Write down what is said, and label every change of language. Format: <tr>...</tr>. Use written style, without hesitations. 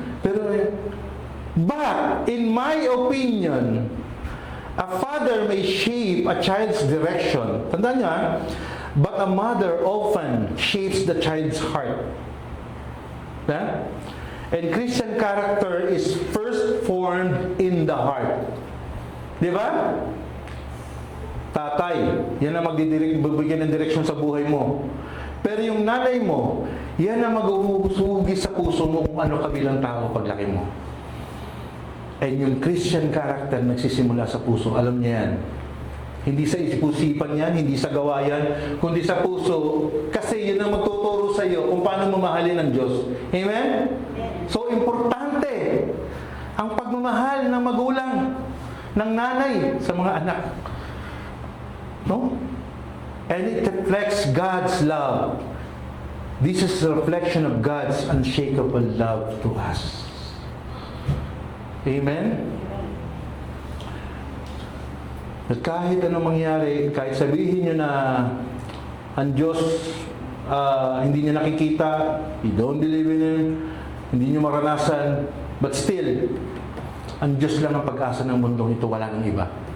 <en>Pero, but, in my opinion, a father may shape a child's direction.</en> <tl>Tandaan niyo,</tl> <en>but a mother often shapes the child's heart. Ha? And Christian character is first formed in the heart.</en> <tl>Di ba? Tatay, yan ang magbibigyan ng direksyon sa buhay mo. Pero yung nanay mo, yan ang mag-uusugi sa puso mo kung ano ka bilang tao paglaki mo. And yung Christian character nagsisimula sa puso, alam niya yan. Hindi sa isipusipan yan, hindi sa gawa yan, kundi sa puso. Kasi yun ang magtuturo sa iyo kung paano mamahalin ng Diyos. Amen? So, importante ang pagmamahal ng magulang, ng nanay sa mga anak.</tl> <en>No? And it reflects God's love. This is a reflection of God's unshakable love to us. Amen?</en> <tl>At kahit anong mangyari, kahit sabihin nyo na ang Diyos hindi nyo nakikita,</tl> <en>you don't believe in Him,</en> <tl>hindi nyo maranasan, but still, ang Diyos lang ang pag-asa ng mundong ito, wala nang iba.</tl>